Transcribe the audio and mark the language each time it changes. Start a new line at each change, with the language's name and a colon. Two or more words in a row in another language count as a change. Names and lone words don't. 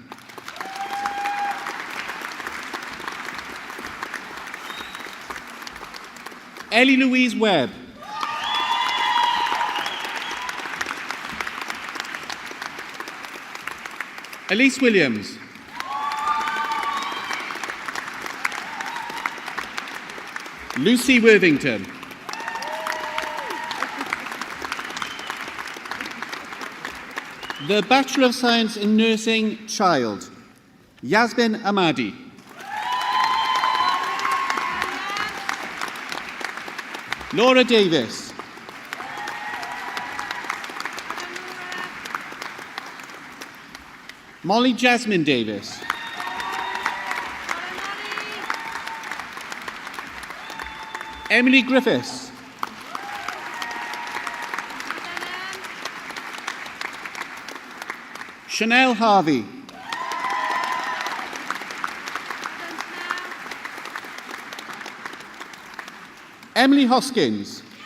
English: Ellie Louise Webb. Elise Williams. Lucy Worthington. The Bachelor of Science in Nursing Child, Yasmin Ahmadi. Laura Davis. Molly Jasmine Davis. Emily Griffiths. Chanel Harvey. Emily Hoskins.